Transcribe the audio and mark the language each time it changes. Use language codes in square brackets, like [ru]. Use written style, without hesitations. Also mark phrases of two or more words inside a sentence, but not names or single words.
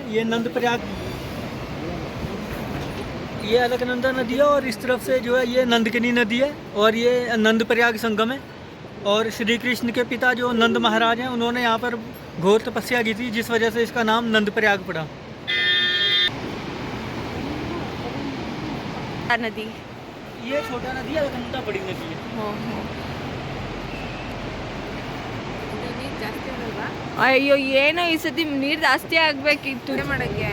[hi] ये नंद प्रयाग, ये अलकनंदा नदी है और इस तरफ से जो है ये नंदकनी नदी है और ये नंद प्रयाग संगम है। और श्री कृष्ण के पिता जो नंद महाराज हैं, उन्होंने यहाँ पर घोर तपस्या की थी, जिस वजह से इसका नाम नंद प्रयाग पड़ा। नदी, ये छोटा नदी है, अलकनंदा बड़ी नदी है। [kn] ನೀರು ಜಾಸ್ತಿ ಆಗಲ್ವಾ? ಅಯ್ಯೋ, ಏನೋ ಈ ಸತಿ ನೀರು ಜಾಸ್ತಿ ಆಗ್ಬೇಕಿತ್ತು ಮಾಡಕ್ಕೆ